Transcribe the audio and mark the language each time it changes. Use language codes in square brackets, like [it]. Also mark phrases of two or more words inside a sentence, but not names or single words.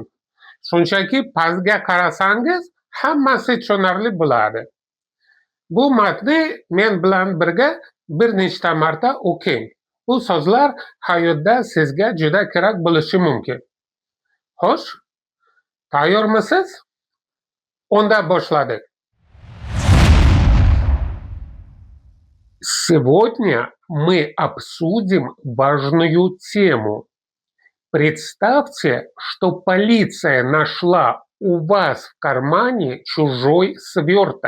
[uz] Shunchaki pastga qarasangiz hammasi tushunarli bo'ladi. Bu matni men bilan birga bir nechta marta o'qing. Bu so'zlar hayotda sizga juda kerak bo'lishi mumkin. Xo'sh, tayyormisiz? Unda boshladik. [ru] Сегодня мы обсудим важную тему. Представьте, что полиция нашла у вас в кармане чужой сверток.